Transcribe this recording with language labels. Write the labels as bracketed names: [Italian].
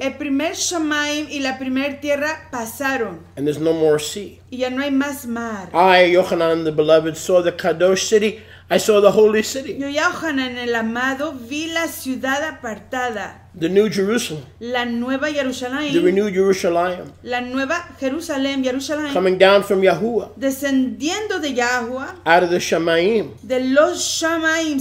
[Spanish] El primer Shamaim y la primer tierra pasaron, [English] and there's no more sea. [Spanish] y ya no hay más mar. [English] I, Yochanan the beloved, saw the Kadosh city. I saw the holy city, [Spanish] Yo, Yohanan el amado, vi la ciudad apartada, [English] the new Jerusalem, [Spanish] la nueva [English] the [Spanish] Jerusalén, [English] renewed Jerusalem, [Spanish] la nueva Jerusalén, Jerusalén, [English] coming down from Yahuwah [Spanish] descendiendo de Yahweh, [English] out of the Shamayim, [Spanish] de los Shamaim,